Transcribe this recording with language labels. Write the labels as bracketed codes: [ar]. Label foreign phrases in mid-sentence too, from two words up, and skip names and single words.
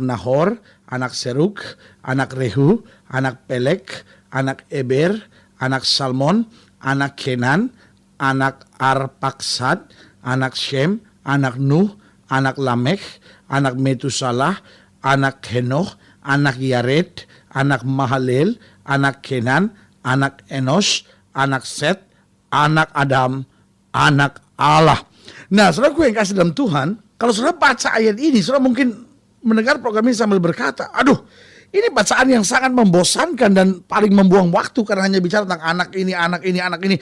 [id] Nahor, anak Seruk, anak Rehu, anak Pelek, anak Eber, anak Salmon, anak Kenan, anak Arpaksad, anak Shem, anak Nuh, anak Lamekh, anak Metusalah, anak Henoch, anak Yared, anak Mahalel, anak Kenan, anak Enos, anak Set, anak Adam, anak Allah. Nah, saudaraku yang kasih dalam Tuhan, kalau saudara baca ayat ini, saudara mungkin mendengar program ini sambil berkata, aduh, Ini bacaan yang sangat membosankan dan paling membuang waktu karena hanya bicara tentang anak ini, anak ini, anak ini.